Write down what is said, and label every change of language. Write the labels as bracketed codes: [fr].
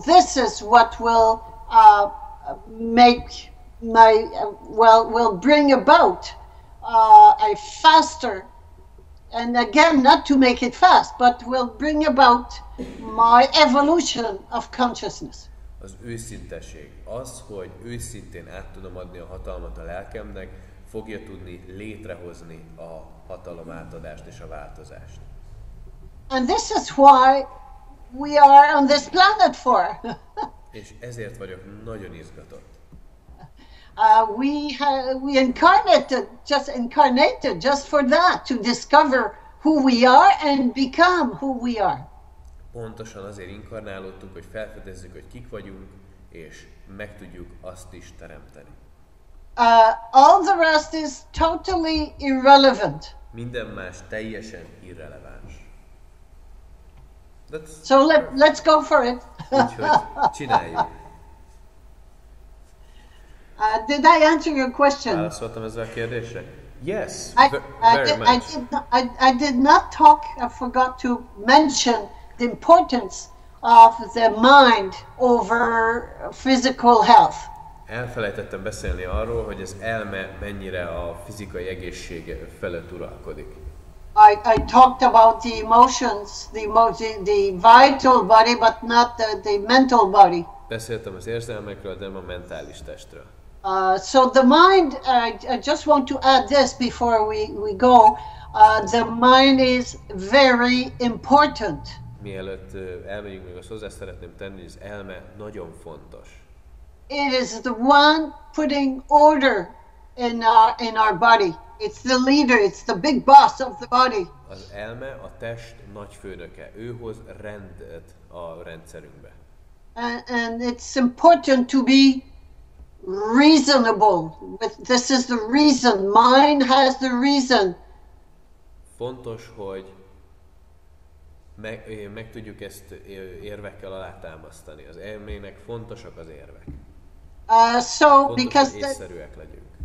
[en] This is what will make will bring about a faster, and again, not to make it fast, but will bring about my evolution of consciousness. [hu] Az őszintesség, az, hogy őszintén át tudom adni a hatalmat a lelkemnek, fogja tudni létrehozni a hatalomátadást és a változást. [en] And this is why we are on this planet for. [hu] És ezért vagyok nagyon izgatott. [en] We incarnated just for that, to discover who we are and become who we are. [hu] Pontosan azért inkarnálódtunk, hogy felfedezzük, hogy kik vagyunk, és meg tudjuk azt is teremteni. [en] All the rest is totally irrelevant. [hu] Minden más teljesen irreleváns. [en] So let's go for it. [hu] Úgyhogy csináljuk. [en] Did I answer your question? [hu] Válaszoltam ezzel a kérdésre? [en] Yes, very much. I did not talk, I forgot to mention the importance of the mind over physical health. [hu] Elfelejtettem beszélni arról, hogy az elme mennyire a fizikai egészség felett uralkodik. [en] I talked about the emotions, the vital body, but not the mental body. [hu] Beszéltem az érzelmekről, de nem a mentális testről. [en] So the mind, I just want to add this before we go. The mind is very important. [hu] Mielőtt elmegyünk, még azt hozzá szeretném tenni, hogy az elme nagyon fontos. [en] It is the one putting order in our body. it's the leader, it's the big boss of the body. [hu] Az elme a test nagyfőnöke. Ő hoz rendet a rendszerünkbe. [en] And it's important to be reasonable. This is the reason. Mine has the reason. [hu] Fontos, hogy meg tudjuk ezt érvekkel alátámasztani. Az elmének fontosak az érvek. [en] So, because [hu] hogy észszerűek legyünk.